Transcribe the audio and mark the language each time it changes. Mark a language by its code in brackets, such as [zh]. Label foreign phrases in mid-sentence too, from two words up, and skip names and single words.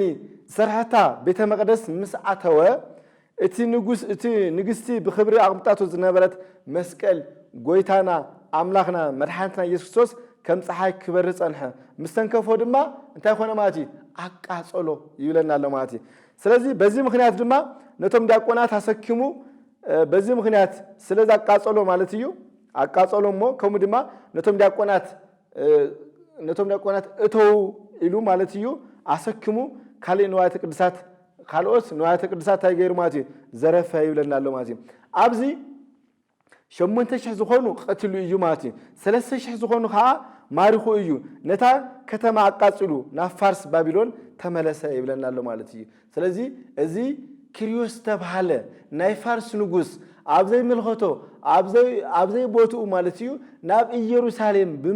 [ti] ሰርሐታ ቤተ መቅደስ ምስ ኣተወ እቲ ንግስቲ ብክብሪ ኣቅምጣቱ ዝነበረት መስቀል ጎይታና አምላክና መድኃኒትና ኢየሱስ ክርስቶስ ከም ፀሓይ ክበር ጸንሐ ምስተንከፎ ድማ እንታይ ኾነ ማለት እዩ አቃጸሎ ይብለናል ማለት እዩ። ስለዚ [am] በዚህ ምክንያት [ti] ድማ ነቶም ዲያቆናት አሰኪሙ [am] በዚህ ምክንያት [ti] ስለዛ አቃጸሎ ማለት እዩ አቃጸሎሞ ከም ድማ ነቶም ዲያቆናት እተው ኢሉ ማለት እዩ አሰኪሙ ካሊ ንዋያተ ቅድሳት ካልኦስ ንዋያተ ቅድሳት ታይገይሩ ማለት እዩ ዘረፈ ይብለናል ማለት እዩ። ኣብዚ 8000 ዝኾኑ ቀትሉ እዩ ማለት እዩ። 3000 ዝኾኑ ከዓ ማሪኹ እዩ ነታ ከተማ አቃጽሉ ናብ ፋርስ ባቢሎን ተመለሰ ይብለናል ማለት እዩ። ስለዚ እዚ ኪሪዮስ ተባሃለ ናይ ፋርስ ንጉስ ኣብዘይ ምልኸቶ ኣብዘይ ቦትኡ ማለት እዩ ናብ ኢየሩሳሌም